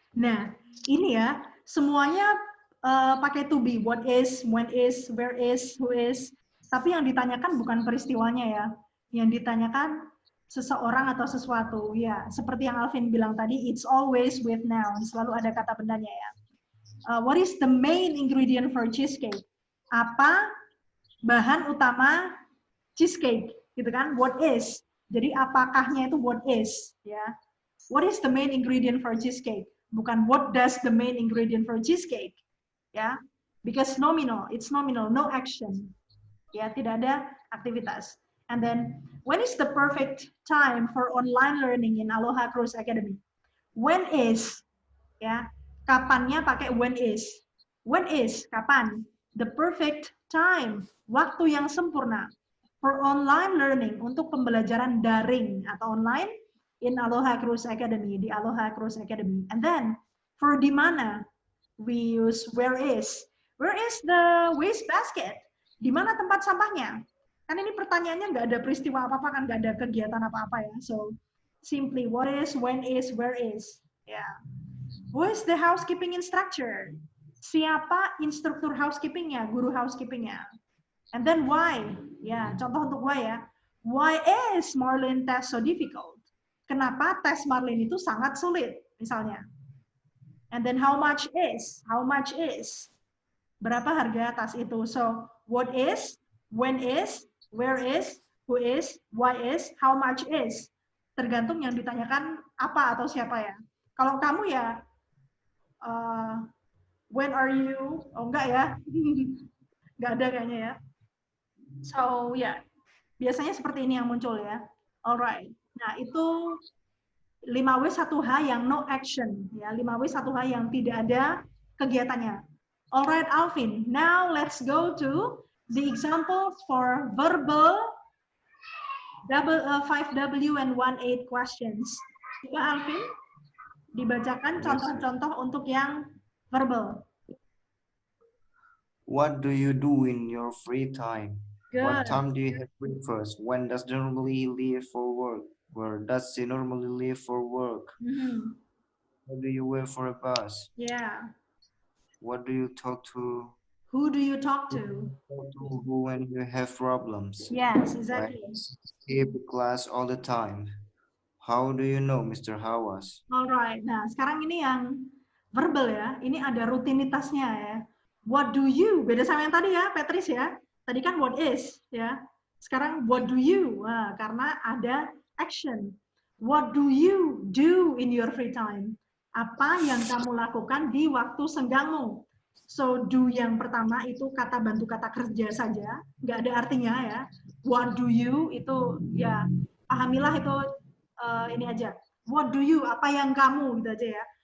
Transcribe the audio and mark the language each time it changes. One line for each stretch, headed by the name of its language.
Indonesian: Nah, ini ya, semuanya pakai to be.
English: What is, when is, where is, who is.
Indonesian: Tapi yang ditanyakan bukan peristiwanya ya. Yang ditanyakan seseorang atau sesuatu. Ya, seperti yang Alvin bilang tadi,
English: it's always with noun.
Indonesian: Selalu ada kata bendanya ya.
English: What is the main ingredient for cheesecake?
Indonesian: Apa bahan utama cheesecake? Gitu kan?
English: What is?
Indonesian: Jadi apakahnya itu what is? Ya.
English: What is the main ingredient for cheesecake? Bukan what does the main ingredient for cheesecake? Ya. Because nominal, it's nominal, no action.
Indonesian: Ya, tidak ada aktivitas.
English: And then, when is the perfect time for online learning in Aloha Cruise Academy? When is?
Indonesian: Ya. Kapannya pakai
English: when is. When is, kapan? The perfect time,
Indonesian: waktu yang sempurna
English: for online learning,
Indonesian: untuk pembelajaran daring atau
English: online in Aloha Cruise Academy, di Aloha Cruise Academy. And then, for
Indonesian: di mana,
English: we use where is. Where is the waste basket?
Indonesian: Di mana tempat sampahnya? Kan ini pertanyaannya nggak ada peristiwa apa-apa, kan nggak ada kegiatan apa-apa ya.
English: So, simply what is, when is, where is. Ya. Yeah. Who is the housekeeping instructor?
Indonesian: Siapa instruktur housekeepingnya, guru housekeepingnya?
English: And then why?
Indonesian: Ya, contoh untuk why ya.
English: Why is Marlin test so difficult?
Indonesian: Kenapa tes Marlin itu sangat sulit, misalnya.
English: And then how much is? How much is?
Indonesian: Berapa harga tas itu?
English: So, what is, when is, where is, who is, why is, how much is.
Indonesian: Tergantung yang ditanyakan apa atau siapa ya. Kalau kamu ya,
English: when are you?
Indonesian: Oh enggak ya, enggak ada kayaknya ya. So ya, biasanya seperti ini yang muncul ya. Alright. Nah itu 5W1H yang
English: no action
Indonesian: ya, 5W1H yang tidak ada kegiatannya.
English: Alright Alvin, now let's go to the examples for verbal 5W and 1-8 questions.
Indonesian: Coba Alvin dibacakan contoh-contoh untuk yang verbal.
English: What do you do in your free time? Good. What time do you have breakfast? When does she normally leave for work? Where does she normally leave for work? Mm-hmm. What do you wear for a bus? Yeah. What do you talk to? Who do you talk to? Who when you have problems? Yes, exactly. Skip class all the time. How do you know, Mr. Hawas? Alright.
Indonesian: Nah, sekarang ini yang verbal ya. Ini ada rutinitasnya ya.
English: What do you?
Indonesian: Beda sama yang tadi ya, Patrice ya. Tadi kan what is ya. Sekarang
English: what do you?
Indonesian: Nah, karena ada action.
English: What do you do in your free time?
Indonesian: Apa yang kamu lakukan di waktu senggangmu?
English: So, do
Indonesian: yang pertama itu kata bantu kata kerja saja, nggak ada artinya ya.
English: What do you
Indonesian: itu ya pahamilah itu ini aja. What do you? Apa yang kamu gitu aja ya.